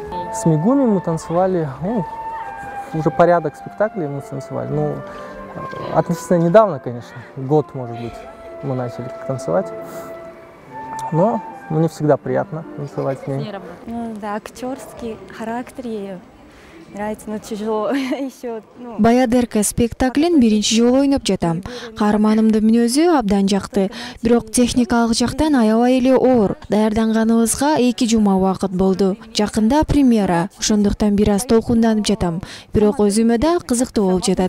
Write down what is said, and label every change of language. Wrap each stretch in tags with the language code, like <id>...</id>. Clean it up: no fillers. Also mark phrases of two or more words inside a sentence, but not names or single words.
<ru>С Мегуми мы танцевали, уже порядок спектаклей мы танцевали. Относительно недавно, конечно, год, может быть, мы начали танцевать. Но мне всегда приятно танцевать с ней. Да, актерский характер ее. Нравится, но тяжело еще.</ru> <ky>Баядерка спектаклин биринчи жолу ойноп жатам. Каарманымдын мүнөзү абдан жакты. Бирок техникалык жактан аябай эле оор. Даярданганыбызга 2 жума убакыт болду. Жакында премьера. Ошондуктан бир аз толкунданып жатам. Бирок өзүмө да кызыктуу болуп жатат.</ky>